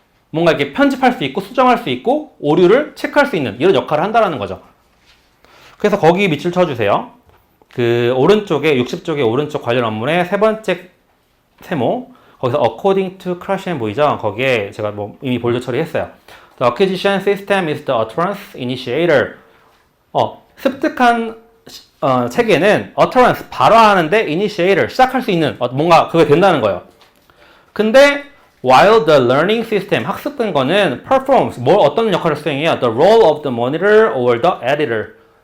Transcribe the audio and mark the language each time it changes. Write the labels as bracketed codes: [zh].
[ko] 뭔가 이렇게 편집할 수 있고 수정할 수 있고 오류를 체크할 수 있는 이런 역할을 한다라는 거죠. 그래서 거기 밑줄 쳐주세요. 그 오른쪽에 60쪽의 오른쪽 관련 업문의 세 번째 세모 거기서 [en] according to [ko] 크라시엔 보이죠? 거기에 제가 뭐 이미 볼드 처리했어요. [en] The acquisition system is the utterance initiator. [ko] 습득한 체계는 utterance 발화하는데 initiator 시작할 수 있는 뭔가 그게 된다는 거예요. 근데 [en] while the learning system [ko] 학습된 거는 [en] performs [ko] 어떤 역할을 수행해요? [en] The role of the monitor or the editor.